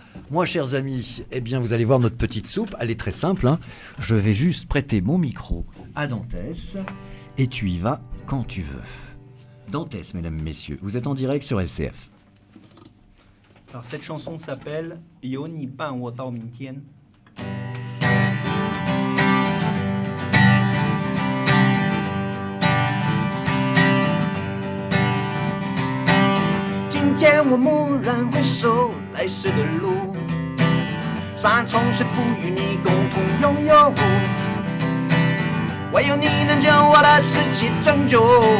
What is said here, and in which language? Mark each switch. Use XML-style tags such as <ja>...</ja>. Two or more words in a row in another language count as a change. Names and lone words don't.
<fr>Moi, chers amis, vous allez voir notre petite soupe. Elle est très simple. Je vais juste prêter mon micro à Dantès et tu y vas quand tu veux. Dantès, mesdames, messieurs, vous êtes en direct sur LCF. Alors cette chanson s'appelle « You Ni Ban Wo Dao Ming Tian ».</fr> <zh>今天我蓦然回首，来时的路，山重水复与你共同拥有，唯有你能将我的世界拯救。</zh>